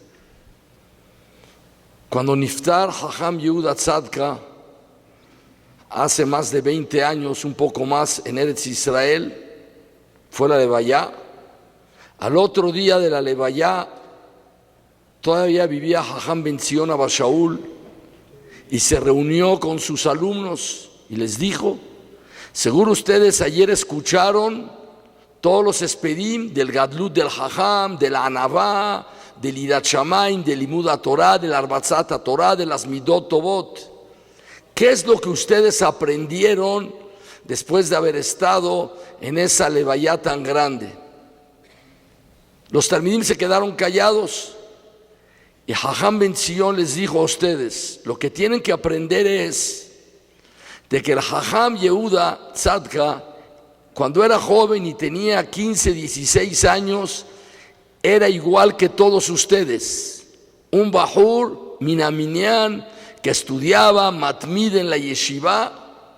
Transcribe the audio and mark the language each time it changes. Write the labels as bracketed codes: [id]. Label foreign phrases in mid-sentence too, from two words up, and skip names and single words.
[es] Cuando [he] נפטר חכם [es] Yehuda Tzadka hace más de 20 años, un poco más, en Eretz Israel, fue la Levayá. Al otro día de la Levayá todavía vivía Hajam Ben Zion Abba Shaul y se reunió con sus alumnos y les dijo: seguro ustedes ayer escucharon todos los espedim del Gadlut del Hajam, de la Anavá, del [he] יראת שמים, [es] del [he] לימוד תורה, [es] del [he] הרבצת תורה, [es] de las [he] מידות טובות. [es] ¿Qué es lo que ustedes aprendieron después de haber estado en esa levayá tan grande? Los talmidim se quedaron callados y Hajam Ben Zion les dijo a ustedes: lo que tienen que aprender es de que el Hajam Yehuda Tzadka, cuando era joven y tenía 15, 16 años, era igual que todos ustedes, un [he] בחור מן המניין [es] que estudiaba Matmid en la Yeshiva.